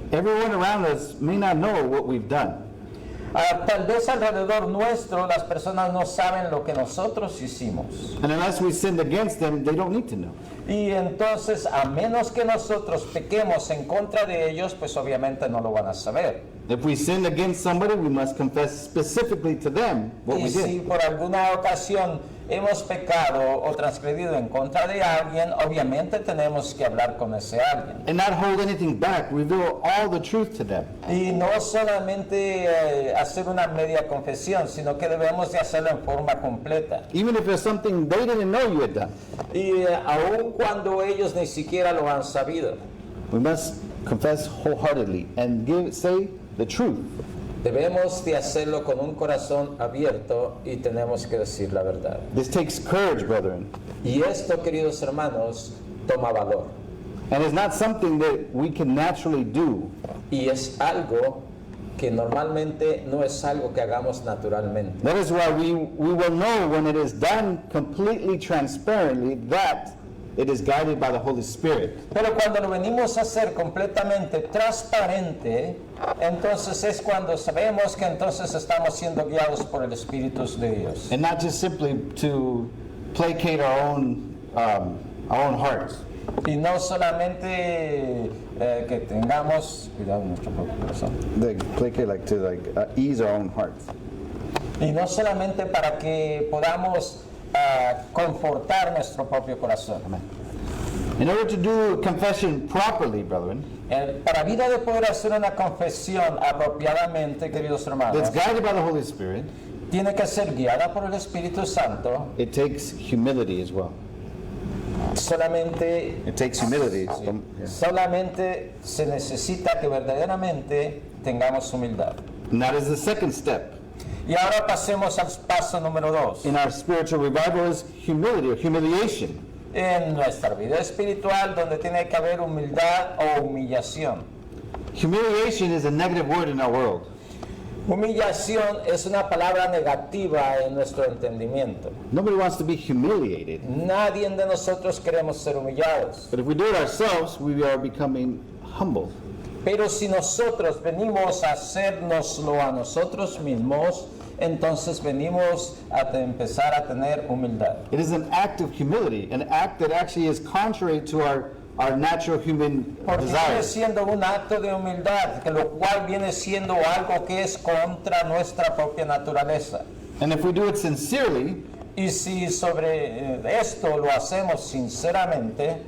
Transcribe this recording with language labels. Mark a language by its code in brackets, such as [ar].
[en] Everyone around us may not know what we've done. [es] Tal vez alrededor nuestro las personas no saben lo que nosotros hicimos. [en] And unless we sinned against them, they don't need to know. [es] Y entonces, a menos que nosotros pequemos en contra de ellos, pues obviamente no lo van a saber. [en] If we sinned against somebody, we must confess specifically to them what [es] Y [en] we [es] si [en] did. [es] por alguna ocasión hemos pecado o transgredido en contra de alguien, obviamente tenemos que hablar con ese alguien. [en] And not hold anything back, reveal all the truth to them. [es] Y no solamente hacer una media confesión, sino que debemos de hacerlo en forma completa. [en] Even if it's something they didn't know you had done. [es] Y aun cuando ellos ni siquiera lo han sabido, [en] We must confess wholeheartedly and say the truth. [es] debemos de hacerlo con un corazón abierto y tenemos que decir la verdad. [en] This takes courage, brethren. [es] Y esto, queridos hermanos, toma valor. [en] And it's not something that we can naturally do. [es] Y es algo que normalmente no es algo que hagamos naturalmente. [en] That is why we will know when it is done completely transparently that it is guided by the Holy Spirit. [es] Pero cuando lo venimos a hacer completamente transparente, entonces es cuando sabemos que entonces estamos siendo guiados por el Espíritu de Dios. [en] And not just simply to placate our own hearts. [es] Y no solamente que tengamos cuidado en nuestro propio corazón. [en] Placate, like to ease our own hearts. [es] Y no solamente para que podamos confortar nuestro propio corazón. [en] In order to do confession properly, brethren, [es] Para vida de poder hacer una confesión apropiadamente, queridos hermanos, [en] that's guided by the Holy Spirit, [es] tiene que ser guiada por el Espíritu Santo. [en] it takes humility as well. [es] Solamente [en] It takes humility. [es] Solamente se necesita que verdaderamente tengamos humildad. [en] And that is the second step [es] Y ahora pasemos al paso número 2. [en] in our spiritual revival is humility or humiliation. [es] En nuestra vida espiritual, donde tiene que haber humildad o humillación. [en] Humiliation is a negative word in our world. [es] Humillación es una palabra negativa en nuestro entendimiento. [en] Nobody wants to be humiliated. [es] Nadie de nosotros queremos ser humillados. [en] But if we do it ourselves, we are becoming humble. [es] Pero si nosotros venimos a hacernoslo a nosotros mismos, entonces venimos a empezar a tener humildad. [en] It is an act of humility, an act that actually is contrary to our natural human [es] Porque viene [en] desires. [es] siendo un acto de humildad, que lo cual viene siendo algo que es contra nuestra propia naturaleza. [en] And if we do it sincerely, [es] Y si sobre esto lo hacemos sinceramente,